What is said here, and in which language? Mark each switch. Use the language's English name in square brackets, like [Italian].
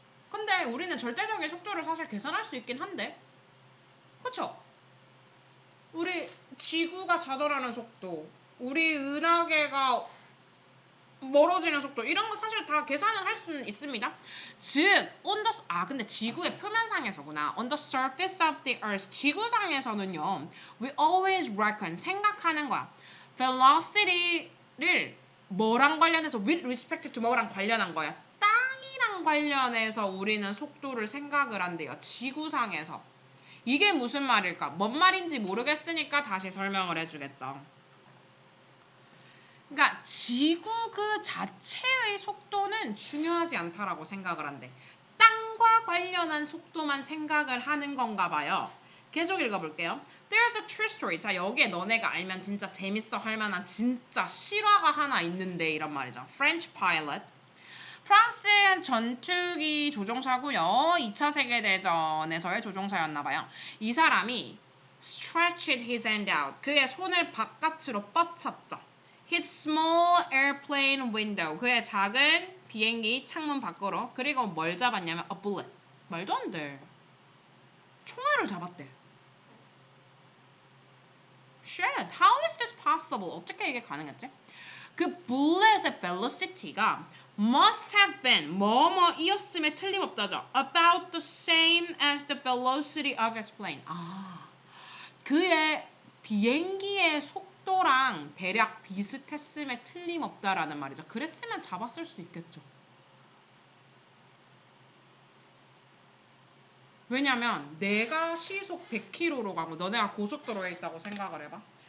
[Korean] 근데 우리는 절대적인 속도를 사실 계산할 수 있긴 한데, 그쵸? 우리 지구가 좌절하는 속도, 우리 은하계가 멀어지는 속도, 이런 거 사실 다 계산을 할 수는 있습니다. 즉, 근데 지구의 표면상에서구나. [English] On the surface of the earth, [Korean] 지구상에서는요, [English] we always reckon, [Korean] 생각하는 거야. velocity를 뭐랑 관련해서, [English] with respect to [Korean] 뭐랑 관련한 거야. 땅이랑 관련해서 우리는 속도를 생각을 한대요. 지구상에서. 이게 무슨 말일까? 뭔 말인지 모르겠으니까 다시 설명을 해주겠죠. 그러니까 지구 그 자체의 속도는 중요하지 않다라고 생각을 한대. 땅과 관련한 속도만 생각을 하는 건가 봐요. 계속 읽어볼게요. [English] There's a true story. [Korean] 자, 여기에 너네가 알면 진짜 재밌어 할 만한 진짜 실화가 하나 있는데 이런 말이죠. [English] French pilot. [Korean] 프랑스의 전투기 조종사고요. 2차 세계대전에서의 조종사였나 봐요. 이 사람이 [English] stretched his hand out. [Korean] 그의 손을 바깥으로 뻗쳤죠. [English] His small airplane window. [Korean] 그의 작은 비행기 창문 밖으로. 그리고 뭘 잡았냐면 [English] a bullet. [Korean] 말도 안 돼. 총알을 잡았대. [English] Shit, how is this possible? [Korean] 어떻게 이게 가능했지? 그 bullet의 velocity가 [English] must have been [Korean] 뭐뭐이었음에 틀림없다죠. [English] About the same as the velocity of his plane. [Korean] 그의 비행기의 속도랑 대략 비슷했음에 틀림없다라는 말이죠. 그랬으면 잡았을 수 있겠죠. 왜냐면 내가 시속 100km로 가고 너네가 고속도로에 있다고 생각을 해봐.